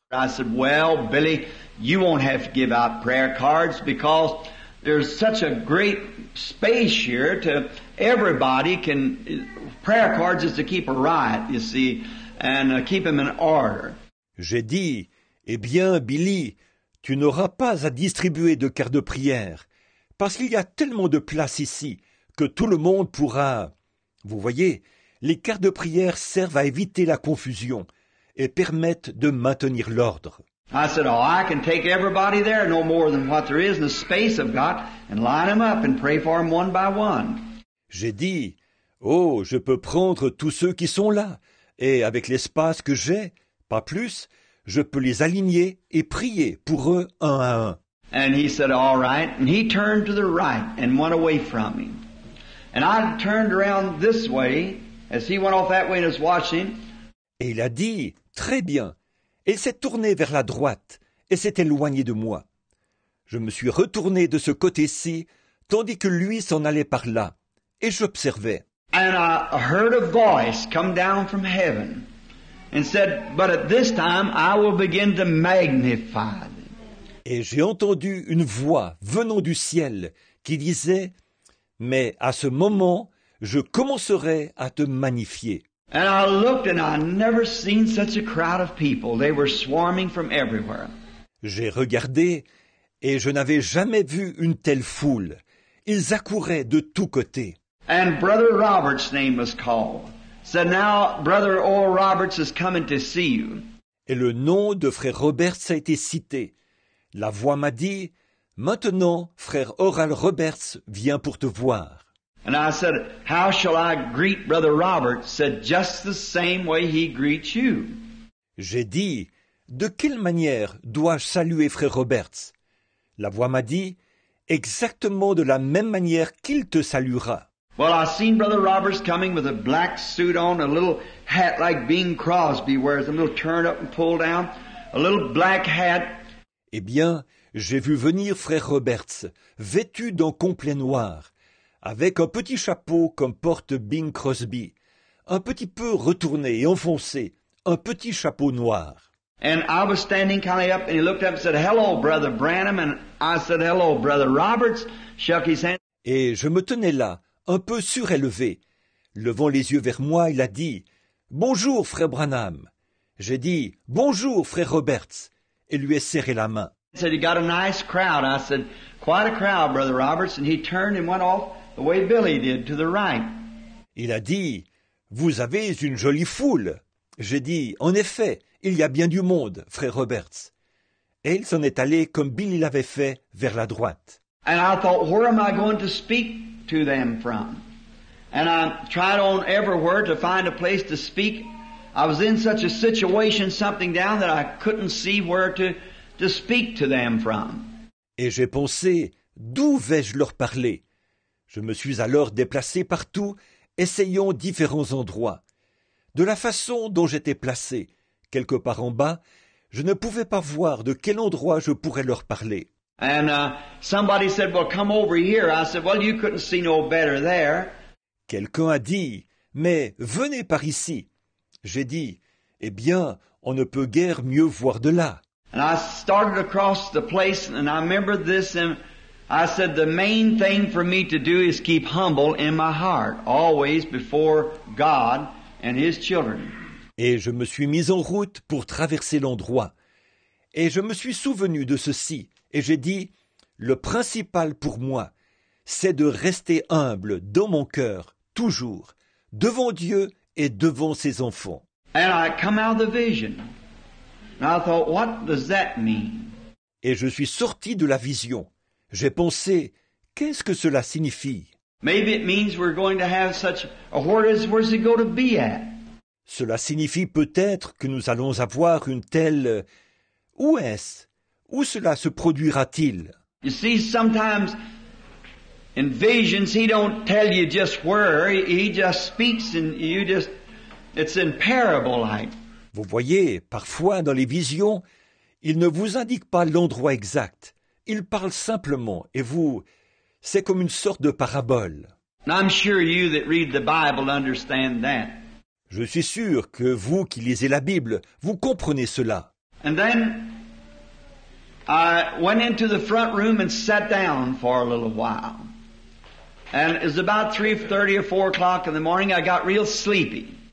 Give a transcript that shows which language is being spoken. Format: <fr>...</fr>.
<en>I said, well, Billy, you won't have to give out prayer cards because there's such a great space here to everybody can, prayer cards is to keep a riot, you see, and keep them in order.</en> <fr>J'ai dit, eh bien, Billy, tu n'auras pas à distribuer de cartes de prière, parce qu'il y a tellement de place ici que tout le monde pourra... Vous voyez, les cartes de prière servent à éviter la confusion et permettent de maintenir l'ordre.</fr> <en>I said, oh, I can take everybody there, no more than what there is in the space I've got, and line them up and pray for them one by one.</en> <fr>J'ai dit, oh, je peux prendre tous ceux qui sont là, et avec l'espace que j'ai, pas plus, je peux les aligner et prier pour eux un à un.</fr> <en>And he said, all right, and he turned to the right and went away from him. And I turned around this way, as he went off that way and was watching.</en> <fr>Et il a dit, très bien. Et il s'est tourné vers la droite et s'est éloigné de moi. Je me suis retourné de ce côté-ci, tandis que lui s'en allait par là, et j'observais.</fr> <en>And I heard a voice come down from heaven and said, but at this time I will begin to magnify them.</en> <fr>Et j'ai entendu une voix venant du ciel qui disait, mais à ce moment, je commencerai à te magnifier.</fr> <en>And I looked and I never seen such a crowd of people. They were swarming from everywhere.</en> <fr>J'ai regardé et je n'avais jamais vu une telle foule. Ils accouraient de tous côtés.</fr> <en>And Brother Roberts' name was called. Said, now Brother Oral Roberts is coming to see you.</en> <fr>Et le nom de frère Roberts a été cité. La voix m'a dit, maintenant, frère Oral Roberts vient pour te voir.</fr> <en>And I said, how shall I greet Brother Roberts? Said, just the same way he greets you.</en> <fr>J'ai dit, de quelle manière dois-je saluer frère Roberts? La voix m'a dit, exactement de la même manière qu'il te saluera.</fr> <en>Well, I seen Brother Roberts coming with a black suit on, a little hat like Bing Crosby wears, a little turned up and pulled down, a little black hat.</en> <fr>Eh bien, j'ai vu venir frère Roberts, vêtu d'un complet noir, avec un petit chapeau comme porte Bing Crosby, un petit peu retourné et enfoncé, un petit chapeau noir.</fr> <en>And I was standing kind of up, and he looked up and said, "Hello, Brother Branham," and I said, "Hello, Brother Roberts," shook his hand.</en> <fr>Et je me tenais là, un peu surélevé. Levant les yeux vers moi, il a dit « Bonjour, frère Branham ». J'ai dit « Bonjour, frère Roberts » et lui ai serré la main.</fr> <en>He said, "You got a nice crowd." I said, "Quite a crowd, Brother Roberts." And he turned and went off the way Billy did, to the right.</en> <fr>Il a dit « Vous avez une jolie foule ». J'ai dit « En effet, il y a bien du monde, frère Roberts ». Et il s'en est allé comme Billy l'avait fait, vers la droite.</fr> <en>And I thought, where am I going to speak to them from? And I tried on everywhere to find a place to speak. I was in such a situation, something down, that I couldn't see where to speak to them from.</en> <fr>Et j'ai pensé, d'où vais-je leur parler? Je me suis alors déplacé partout, essayant différents endroits. De la façon dont j'étais placé, quelque part en bas, je ne pouvais pas voir de quel endroit je pourrais leur parler.</fr> <en>And somebody said, "Well, come over here." I said, "Well, you couldn't see no better there."</en> <fr>Quelqu'un a dit, « Mais venez par ici ». J'ai dit, « Eh bien, on ne peut guère mieux voir de là. »</fr> <en>And I started across the place, and I remembered this, and I said, the main thing for me to do is keep humble in my heart, always before God and His children.</en> <fr>Et je me suis mis en route pour traverser l'endroit. Et je me suis souvenu de ceci, et j'ai dit, « Le principal pour moi, c'est de rester humble dans mon cœur, toujours, devant Dieu et devant ses enfants. »</fr> <en>And I come out of the vision. And I thought, what does that mean?</en> <fr>Et je suis sorti de la vision. J'ai pensé, qu'est-ce que cela signifie?</fr> <en>Maybe it means we're going to have such a where's it going to be at?</en> <fr>Cela signifie peut-être que nous allons avoir une telle... Où est-ce? Où cela se produira-t-il?</fr> <en>You see, sometimes in visions, He don't tell you just where. He just speaks and it's in parable like.</en> <fr>Vous voyez, parfois dans les visions, il ne vous indique pas l'endroit exact. Il parle simplement, et vous, c'est comme une sorte de parabole.</fr> <en>And I'm sure you that read the Bible understand that.</en> <fr>Je suis sûr que vous qui lisez la Bible, vous comprenez cela.</fr> <en>And then I went into the front room and sat down for a little while. And it was about 3:30 or 4 o'clock in the morning. I got real sleepy.</en>